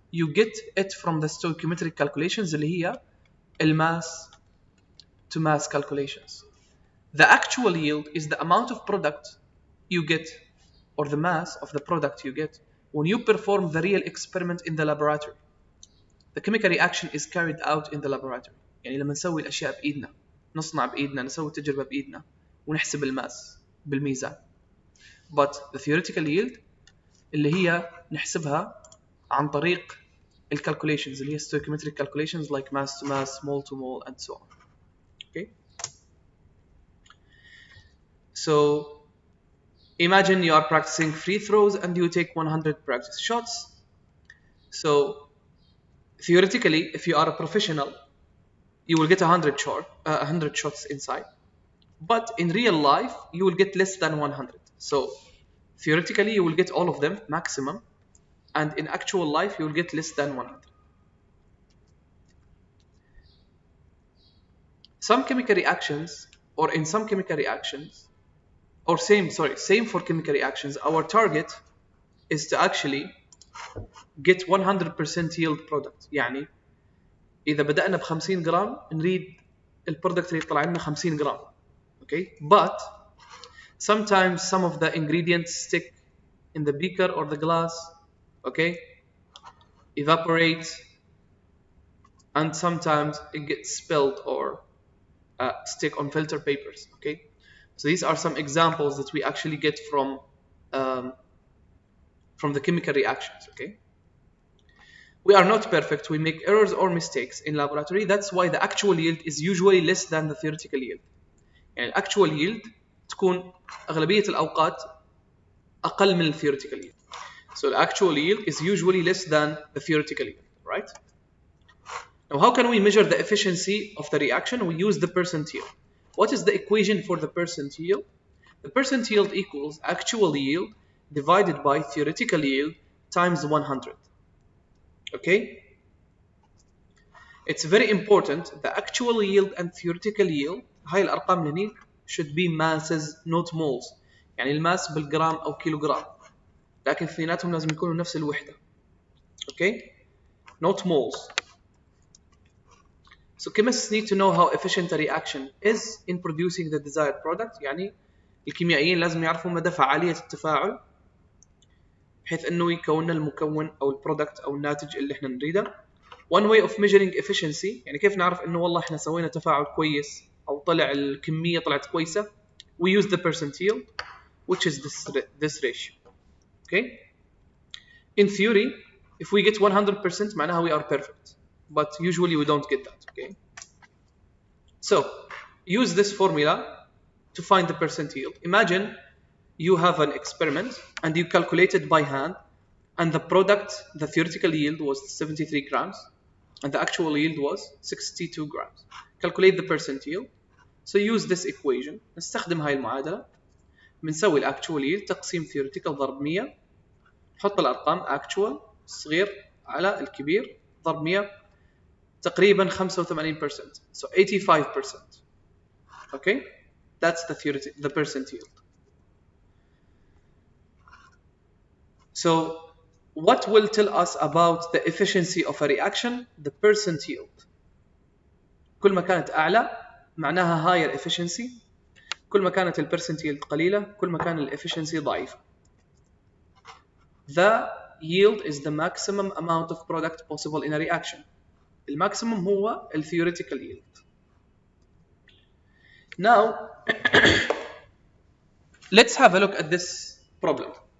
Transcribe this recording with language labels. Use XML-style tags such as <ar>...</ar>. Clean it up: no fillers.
<en>You get it from the stoichiometric calculations</en> <ar>اللي هي</ar> <en>الماss to mass calculations. The actual yield is the amount of product you get, or the mass of the product you get, when you perform the real experiment in the laboratory. The chemical reaction is carried out in the laboratory.</en> <ar>يعني لما نسوي الأشياء بإيدنا، نصنع بإيدنا، نسوي التجربة بإيدنا، ونحسب الماس بالميزان.</ar> <en>But the theoretical yield</en> <ar>اللي هي نحسبها عن طريق الكالكوليشنز اللي هي</ar> <en>stoichiometric calculations like mass to mass, mole to mole, and so on. Okay. So imagine you are practicing free throws and you take 100 practice shots. So theoretically, if you are a professional, you will get 100 shots inside. But in real life, you will get less than 100. So theoretically, you will get all of them maximum, and in actual life, you will get less than 100. Some chemical reactions, or in some chemical reactions, or same for chemical reactions, our target is to actually get 100% yield product.</en> <ar>يعني إذا بدأنا ب 50 جرام نريد البرودكت اللي يطلع لنا 50 جرام.</ar> <en>Okay, but sometimes some of the ingredients stick in the beaker or the glass, okay, evaporate, and sometimes it gets spilled or stick on filter papers. Okay, so these are some examples that we actually get from the chemical reactions. Okay, we are not perfect, we make errors or mistakes in laboratory. That's why the actual yield is usually less than the theoretical yield.</en> <ar>يعني actual yield تكون أغلبية الأوقات أقل من theoretical yield.</ar> <en>So the actual yield is usually less than the theoretical yield, right? Now, how can we measure the efficiency of the reaction? We use the percent yield. What is the equation for the percent yield? The percent yield equals actual yield divided by theoretical yield times 100. Okay? It's very important, the actual yield and theoretical yield,</en> <ar>هاي الأرقام هني</ar> <en>should be masses not moles.</en> <ar>يعني الماس بالجرام أو كيلوغرام. لكن اثنيناتهم لازم يكونوا نفس الوحدة.</ar> <en>Okay? Not moles. So chemists need to know how efficient a reaction is in producing the desired product.</en> <ar>يعني الكيميائيين لازم يعرفوا مدى فعالية التفاعل بحيث انه يكون لنا المكون او البرودكت او الناتج اللي احنا نريده.</ar> <en>One way of measuring efficiency</en> <ar>يعني كيف نعرف انه والله احنا سوينا تفاعل كويس او طلع الكمية طلعت كويسة.</ar> <en>We use the percent yield, which is this ratio. Okay? In theory, if we get 100% معناها we are perfect. But usually we don't get that. Okay? So use this formula to find the percent yield. Imagine you have an experiment and you calculate it by hand, and the product, the theoretical yield was 73 grams and the actual yield was 62 grams. Calculate the percent yield. So use this equation.</en> <ar>نستخدم هاي المعادلة. بنسوي actual yield تقسيم theoretical ضرب 100. نحط الأرقام actual الصغير على الكبير ضرب 100 تقريبا 85%.</ar> <en>So 85%. Okay? That's the percent yield. So what will tell us about the efficiency of a reaction? The percent yield.</en> <ar>كل ما كانت أعلى معناها</ar> <en>higher efficiency.</en> <ar>كل ما كانت البرسنت yield قليلة كل ما كان الefficiency ضعيفة.</ar> <en>The yield is the maximum amount of product possible in a reaction.</en> <ar>الماكسيموم هو theoretical yield.</ar> <en>Now let's have a look at this problem.</en>